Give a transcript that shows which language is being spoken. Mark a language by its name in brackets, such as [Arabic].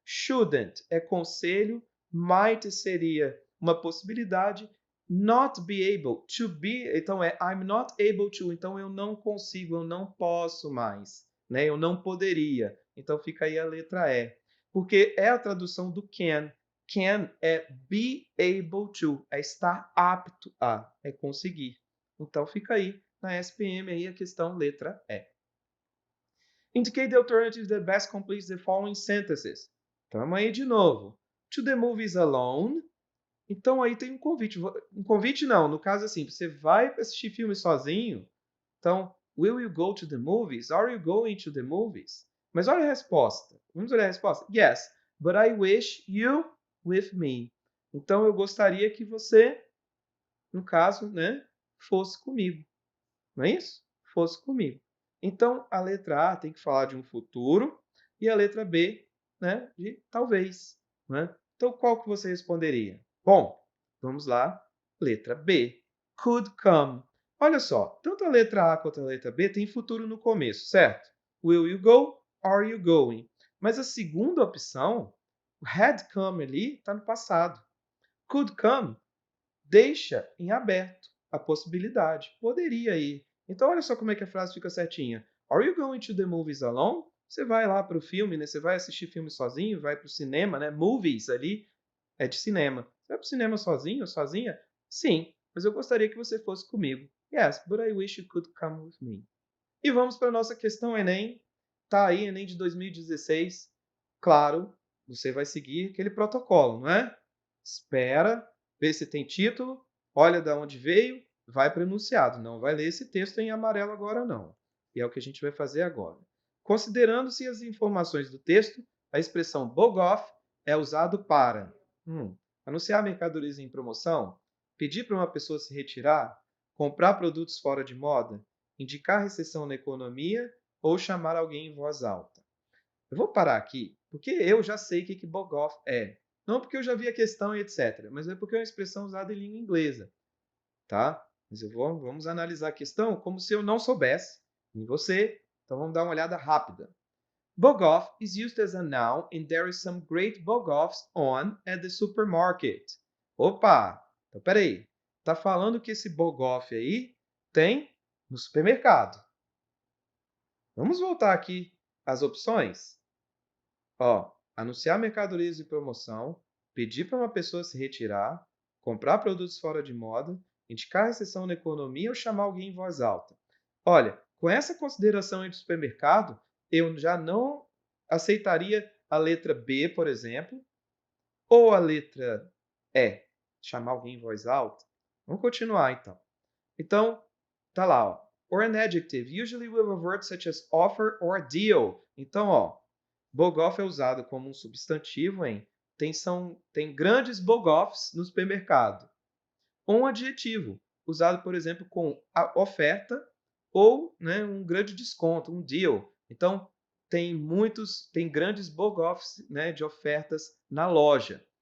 [English] Shouldn't [Portuguese] é conselho, [English] might [Portuguese] seria uma possibilidade, [English] not be able, to be, [Portuguese] então é [English] I'm not able to, [Portuguese] então eu não consigo, eu não posso mais, né? Eu não poderia. Então fica aí a letra E. Porque é a tradução do can. Can é [English] be able to, [Portuguese] é estar apto a, é conseguir. Então fica aí na SPM aí a questão letra E. [English] Indicate the alternative that best completes the following sentences. [Portuguese] Tamo aí de novo. [English] To the movies alone. [Portuguese] Então aí tem um convite. Um convite não, no caso assim, você vai assistir filme sozinho. [English] Então, will you go to the movies? Are you going to the movies? [Portuguese] Mas olha a resposta. Vamos olhar a resposta. [English] Yes, but I wish you with me. [Portuguese] Então eu gostaria que você, no caso, né, fosse comigo. Não é isso? Fosse comigo. Então, a letra A tem que falar de um futuro e a letra B, né, de talvez. Né? Então, qual que você responderia? Bom, vamos lá. Letra B. [English] Could come. [Portuguese] Olha só, tanto a letra A quanto a letra B tem futuro no começo, certo? [English] Will you go? Are you going? [Portuguese] Mas a segunda opção, o had come ali, está no passado. Could come deixa em aberto a possibilidade. Poderia ir. Então, olha só como é que a frase fica certinha. [English] Are you going to the movies alone? [Portuguese] Você vai lá para o filme, né? Você vai assistir filme sozinho, vai para o cinema, né? Movies ali é de cinema. Você vai para o cinema sozinho ou sozinha? Sim, mas eu gostaria que você fosse comigo. [English] Yes, but I wish you could come with me. [Portuguese] E vamos para a nossa questão Enem. Tá aí, Enem de 2016. Claro, você vai seguir aquele protocolo, não é? Espera, vê se tem título, olha de onde veio, vai para o enunciado. Não vai ler esse texto em amarelo agora, não. E é o que a gente vai fazer agora. Considerando-se as informações do texto, a expressão bog off é usado para anunciar mercadorias em promoção, pedir para uma pessoa se retirar, comprar produtos fora de moda, indicar recessão na economia ou chamar alguém em voz alta. Eu vou parar aqui, porque eu já sei o que bog off é. Não porque eu já vi a questão e etc., mas é porque é uma expressão usada em língua inglesa, tá? Mas vamos analisar a questão como se eu não soubesse, nem você. Então vamos dar uma olhada rápida. [English] Bog off is used as a noun and there is some great bog offs on at the supermarket. [Portuguese] Opa! Então peraí. Tá falando que esse bog off aí tem no supermercado. Vamos voltar aqui às opções? Ó, anunciar mercadorias de promoção, pedir para uma pessoa se retirar, comprar produtos fora de moda, indicar recessão na economia ou chamar alguém em voz alta. Olha, com essa consideração aí do supermercado, eu já não aceitaria a letra B, por exemplo, ou a letra E, chamar alguém em voz alta. Vamos continuar então. Então, tá lá, ó. [English] Or an adjective, usually with a word such as offer or deal. [Portuguese] Então, ó, bog off é usado como um substantivo em tem grandes bog offs no supermercado. Ou um adjetivo, usado, por exemplo, com a oferta ou, né, um grande desconto, um deal. Então, tem grandes bog offs, né, de ofertas na loja.